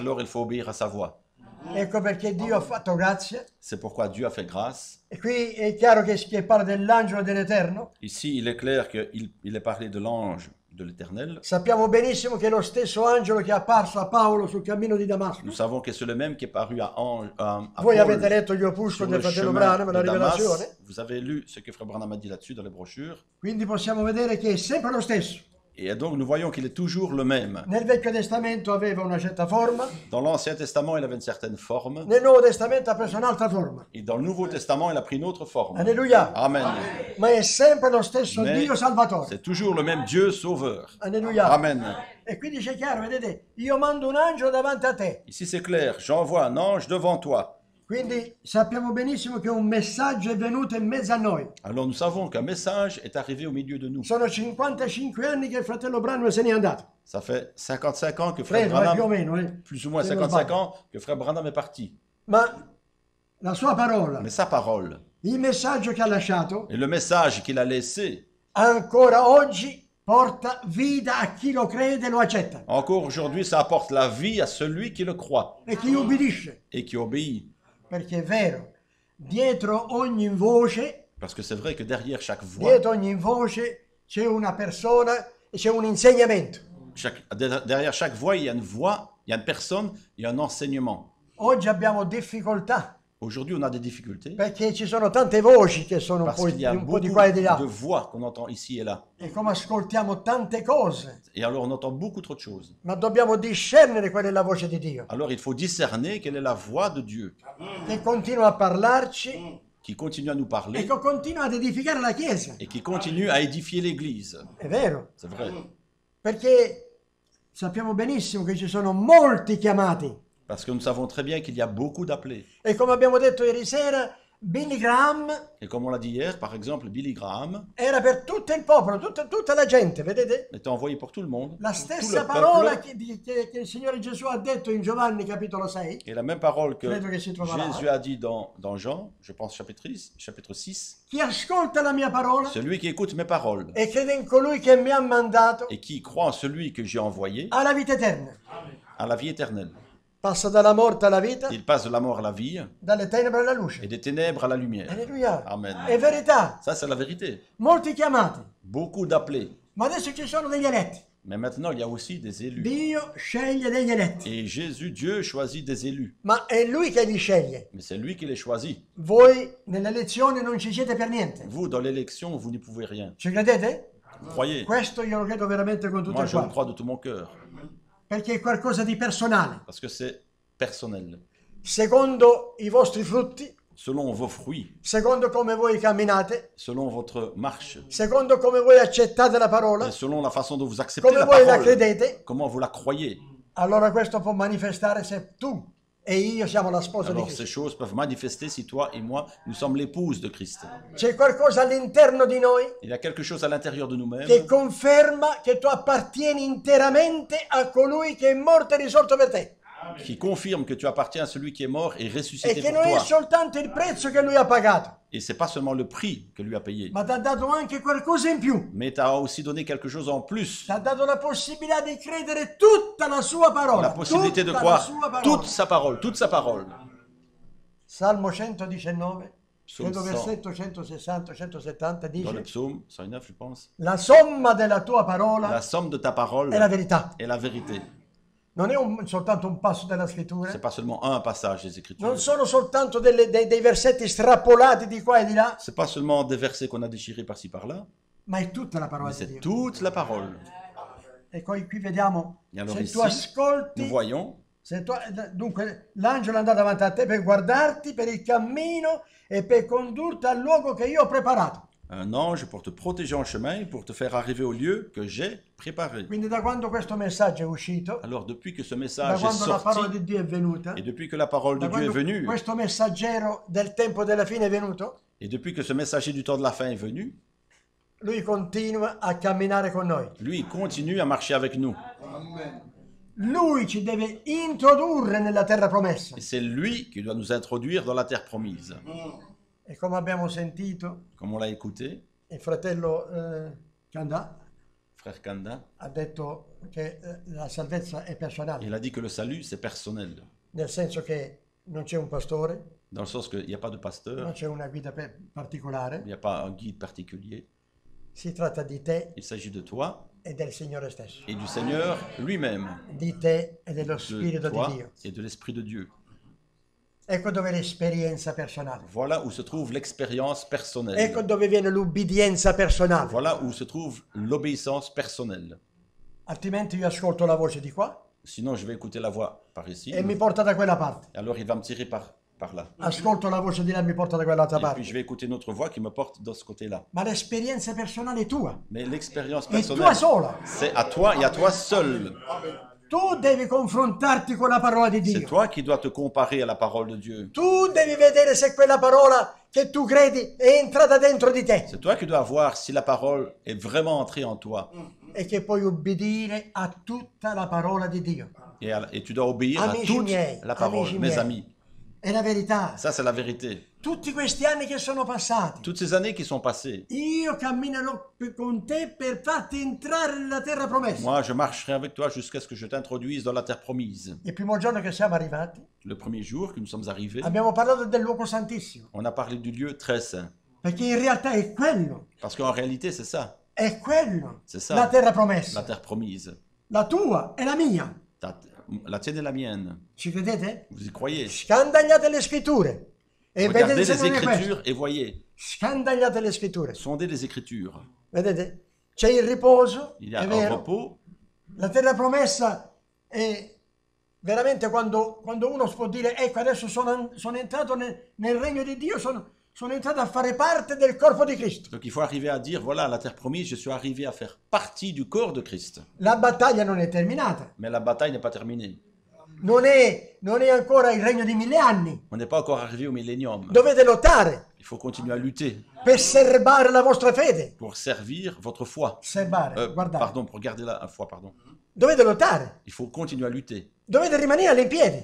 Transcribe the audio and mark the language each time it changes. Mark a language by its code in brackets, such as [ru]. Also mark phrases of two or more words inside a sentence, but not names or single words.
[fr] Alors il faut obéir à sa voix. [it] Ecco perché Dio ha fatto grazia. [fr] C'est pourquoi Dieu a fait grâce. [it] E qui è chiaro che parla dell'angelo dell'Eterno. [fr] Ici, il est clair qu'il est parlé de l'ange de l'Éternel. [it] Sappiamo benissimo che è lo stesso angelo che è apparso a Paolo sul cammino di Damasco. [fr] Nous savons que c'est le même qui est paru à [it] Voi [fr] Paul [it] avete letto gli [fr] sur [it] opuscoli [fr] le [it] del fratello [fr] chemin [it] Branham, la [fr] de Damas. [it] rivelazione. [fr] Vous avez lu ce que Frère Branham a dit là-dessus dans les brochures. [it] Quindi possiamo vedere che è sempre lo stesso. [fr] Et donc nous voyons qu'il est toujours le même. [it] Nel Vecchio Testamento aveva una certa forma, [fr] Dans l'Ancien Testament, il avait une certaine forme. [it] nel Nuovo Testamento ha preso un'altra forma. [fr] Et dans le Nouveau Testament, il a pris une autre forme. [it] Alleluia. [fr] Amen. [it] Ma è sempre lo stesso [fr] Mais [it] Dio Salvatore. [fr] c'est toujours le même Dieu sauveur. [it] Alleluia. [fr] Amen. [it] E quindi c'è chiaro, vedete, io mando un angelo davanti a te [fr] Ici c'est clair. J'envoie un ange devant toi [it] Quindi sappiamo benissimo che un messaggio è venuto in mezzo a noi. [fr] Alors nous savons qu'un message est arrivé au milieu de nous. [it] Sono 55 anni che il fratello Branham se n'è andato. [fr] Ça fait 55 ans que Frère [it] Credo, più o [fr] Branham, [it] meno. [fr] plus ou moins [it] Se non [fr] 55 [it] sbaglio. [fr] ans, que Frère Branham est parti. [it] Ma la sua parola, [fr] Mais sa parole [it] il messaggio che ha lasciato, [fr] et le message qu'il a laissé, [it] ancora oggi porta vita a chi lo crede e lo accetta [fr] encore aujourd'hui, ça apporte la vie à celui qui le croit [it] e chi ubbidisce. [fr] et qui obéit. [it] Perché è vero, dietro ogni voce, [fr] Parce que c'est vrai que derrière chaque voix, [it] dietro ogni voce c'è una persona e c'è un insegnamento. [fr] derrière chaque voix, il y a une voix, il y a une personne, il y a un enseignement. [it] Oggi abbiamo difficoltà [fr] Aujourd'hui, on a des difficultés [it] perché ci sono tante voci che sono [fr] parce qu'il y a [it] un po' [fr] beaucoup [it] di qua e di là. [fr] de voix qu'on entend ici et là. [it] E come ascoltiamo tante cose, [fr] Et alors, on entend beaucoup trop de choses. [it] ma dobbiamo discernere qual è la voce di Dio, [fr] Alors, il faut discerner quelle est la voix de Dieu [it] che continua a parlarci [fr] qui continue à nous [it] e [fr] parler [it] che continua ad edificare la Chiesa. [fr] et qui continue à édifier l'Église. [it] È vero, [fr] C'est vrai. [it] perché sappiamo benissimo che ci sono molti chiamati. [fr] Parce que nous savons très bien qu'il y a beaucoup d'appelés. [it] E come abbiamo detto ieri sera, Billy Graham [fr] Et comme on l'a dit hier, par exemple, Billy Graham [it] era per tutto il popolo, tutta la gente, vedete? [fr] était envoyé pour tout le monde, [it] La [fr] tout [it] stessa [fr] le [it] parola [fr] peuple. [it] che il Signore Gesù ha detto in Giovanni capitolo 6, [fr] Et la même parole que [it] Credo che si trova là. [fr] Jésus a dit dans Jean, je pense chapitre 6, [it] chi ascolta la mia parola [fr] celui qui écoute mes paroles [it] e crede in colui che mi ha mandato [fr] et qui croit en celui que j'ai envoyé [it] ha la vita eterna. [fr] a la vie éternelle. [it] Passa dalla morte alla vita, [fr] Il passe de la mort à la vie [it] dalle tenebre alla luce. [fr] et des ténèbres à la lumière. [it] Alleluia. [fr] Amen. [it] È verità. [fr] Ça, c'est la vérité. [it] Molti chiamati, [fr] Beaucoup d'appelés. [it] ma adesso ci sono degli eletti. [fr] Mais maintenant, il y a aussi des élus. [it] Dio sceglie degli eletti, [fr] Et Jésus, Dieu, choisit des élus. [it] ma è Lui che li sceglie. [fr] Mais c'est lui qui les choisit. [it] Voi nell'elezione non ci siete per niente. [fr] Vous, dans l'élection, vous n'y pouvez rien. [it] Ci credete? [fr] Vous croyez? [it] Questo io lo credo veramente con tutto [fr] Moi, [it] il [fr] je le [it] cuore, [fr] crois de tout mon cœur. [it] perché è qualcosa di personale. [fr] Parce que c'est personnel. [it] Secondo i vostri frutti, [fr] Selon vos fruits, [it] secondo come voi camminate, [fr] selon votre marche, [it] secondo come voi accettate la parola, [fr] et selon la façon dont vous acceptez [it] come [fr] la [it] voi la [fr] parole, [it] credete, [fr] comment vous la croyez. [it] allora questo può manifestare se tu e io siamo la sposa di [fr] Alors ces [it] Cristo. [fr] choses peuvent manifester si toi et moi, nous sommes l'épouse de Christ. [it] C'è qualcosa all'interno di noi [fr] Il y a quelque chose à l'intérieur de nous-mêmes [it] che conferma che tu appartieni interamente a colui che è morto e risorto per te. [fr] qui confirme que tu appartiens à celui qui est mort et [it] E [fr] ressuscité [it] che [fr] pour [it] non è [fr] toi. [it] soltanto il prezzo che lui ha pagato, [fr] Et c'est pas seulement le prix que lui a payé, [it] ma ti ha dato anche qualcosa in più. [fr] mais tu as aussi donné quelque chose en plus. [it] Ti ha dato la possibilità di credere tutta la sua parola. [fr] La possibilité de [it] tutta [fr] croire [it] la sua parola. [fr] toute sa parole, toute sa parole. [it] Salmo 119, [fr] Psaume [it] credo 100. versetto 160, 170 [fr] Dans le [it] dice: [fr] psaume 109, je pense. [it] la somma della tua parola [fr] La somme de ta parole [it] è la verità. [fr] est la vérité. [it] Non è soltanto un passo della scrittura, [fr] C'est pas seulement un passage des Écritures. [it] non sono soltanto dei versetti strappolati di qua e di là, [fr] C'est pas seulement des versets qu'on a déchirés par-ci par-là, [it] ma è tutta la parola [fr] mais [it] di [fr] c'est [it] Dio. [fr] toute la parole. [it] E poi qui vediamo, E allora se [fr] ici, [it] tu ascolti, [fr] Nous voyons, [it] dunque l'angelo è andato davanti a te per guardarti per il cammino e per condurti al luogo che io ho preparato. [fr] un ange pour te protéger en chemin, pour te faire arriver au lieu que j'ai préparé. [it] Quindi da quando questo messaggio è uscito, [fr] Alors depuis que ce [it] da [fr] message est [it] quando la parola [fr] sorti, [it] di Dio è venuta, [fr] et depuis que la parole de [it] da [fr] Dieu est [it] quando [fr] venue, [it] questo messaggero del tempo della fine è venuto, [fr] et depuis que ce messager du temps de la fin est venu, [it] lui continua a camminare con noi. [fr] lui il continue à marcher avec nous. [it] Lui ci deve introdurre nella terra promessa. [fr] Et c'est lui qui doit nous introduire dans la terre promise. [it] E come abbiamo sentito, [fr] Comme on l'a écouté, [it] il fratello Kanda [fr] frère Kanda, [it] ha detto che la salvezza è personale, [fr] il a dit que le salut, c'est personnel. [it] nel senso che non c'è un pastore, [fr] Dans le sens qu'il n'y a pas de [it] non [fr] pasteur, [it] c'è una guida particolare, [fr] il n'y a pas un guide particulier. [it] si tratta di te [fr] Il s'agit de toi [it] e del Signore stesso, [fr] et du Seigneur lui-même, [it] di te e dello [fr] de [it] Spirito di [fr] toi [it] Dio. [fr] et de l'Esprit de Dieu. [it] Ecco dove è l'esperienza personale, [fr] Voilà où se trouve l'expérience [it] ecco [fr] personnelle. [it] dove viene l'ubbidienza personale. [fr] Voilà où se trouve l'obéissance personnelle. [it] Altrimenti io ascolto la voce di qua [fr] Sinon, je vais écouter la voix par ici. [it] e mi porta da quella parte. [fr] Alors, il va me tirer par là. [it] Ascolto la voce di là e mi porta da quell'altra [fr] Et puis, [it] parte. [fr] je vais écouter une autre voix qui me porte de ce côté-là. [it] Ma l'esperienza personale è tua, [fr] Mais l'expérience [it] è tua [fr] personnelle, [it] sola. [fr] c'est à toi et à toi seul. [it] Tu devi confrontarti con la parola di [fr] C'est [it] Dio. [fr] toi qui dois te comparer à la parole de Dieu. [it] Tu devi vedere se quella parola che tu credi è entrata dentro di te [fr] C'est toi qui dois voir si la parole est vraiment entrée en toi. [it] e che puoi obbedire a tutta la parola di Dio. [fr] Et tu dois obéir à [it] Amici [fr] toute [it] miei, [fr] la parole, [it] amici [fr] mes [it] miei. [fr] amis. [it] È la verità. [fr] Ça, c'est la vérité. [it] Tutti questi anni che sono passati, [fr] Toutes ces années qui sont passées, [it] io camminerò con te per farti entrare nella terra promessa. [fr] moi, je marcherai avec toi jusqu'à ce que je t'introduise dans la terre promise. [it] Il primo giorno che siamo arrivati, [fr] Le premier jour que nous sommes arrivés, [it] abbiamo parlato del luogo santissimo, [fr] on a parlé du lieu très saint. [it] perché in realtà è quello, [fr] Parce qu'en réalité, c'est ça, [it] è quello, [fr] C'est ça. [it] la terra [fr] la [it] promessa. [fr] terre promise. [it] La tua e la mia. [fr] La tienne et la mienne. [it] Ci credete? [fr] Vous y croyez? [it] Scandagliate le scritture e [fr] Regardez [it] vedete se [fr] les [it] non è questo. [fr] Écritures et voyez. [it] Scandagliate le scritture. [fr] Sondez les Écritures. [it] Vedete? C'è il riposo, [fr] Il y a [it] è [fr] un [it] vero. [fr] repos. [it] La terra promessa è veramente quando uno può dire, ecco, adesso sono entrato nel regno di Dio, sono entrato a fare parte del corpo di Cristo. [fr] Donc il faut arriver à dire, voilà, la terre promise, je suis arrivé à faire partie du corps de Christ. [it] La battaglia non è terminata. [fr] Mais la bataille n'est pas terminée. [it] Non è ancora il regno di 1000 anni. [fr] On n'est pas encore arrivé au millénium. [it] Dovete lottare [fr] Il faut continuer à lutter [it] per serbare la vostra fede. [fr] pour servir votre foi. [it] Serbare, guardate. [fr] Pardon, pour garder la foi, pardon. [it] Dovete lottare. [fr] Il faut continuer à lutter [it] Dovete rimanere in piedi.